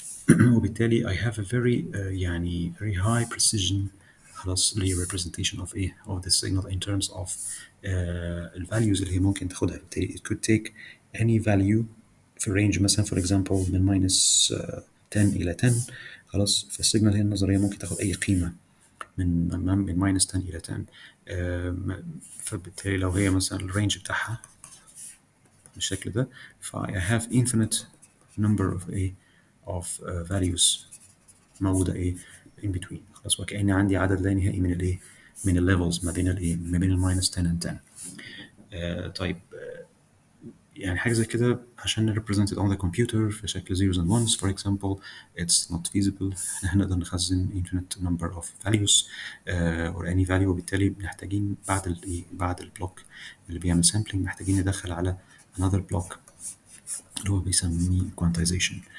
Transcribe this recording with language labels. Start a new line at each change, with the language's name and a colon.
English: وبالتالي I have a very يعني very high precision خلاص representation of ايه of the signal in terms of ال values اللي هي ممكن تاخدها. بالتالي it could take any value
Arabic: في range مثلا
English: for example من minus 10 إلى 10.
Arabic: خلاص، فالسيجنال هي النظرية ممكن تاخد أي قيمة من minus 10 إلى 10. فبالتالي لو هي مثلا الرينج بتاعها بالشكل ده، ف
English: I have infinite number of values
Arabic: موجودة in between. خلاص، وكأن عندي عدد لا نهائي من من الليفلز ما بين ما بين الماينس 10 and 10.
English: طيب، يعني حاجة زي كده عشان represented on the computer في شكل zeros and ones for example it's not feasible.
Arabic: احنا نقدر نخزن
English: infinite number of values or any value،
Arabic: وبالتالي محتاجين بعد البلوك اللي بيعمل sampling محتاجين ندخل على another block اللي هو بيسميه quantization.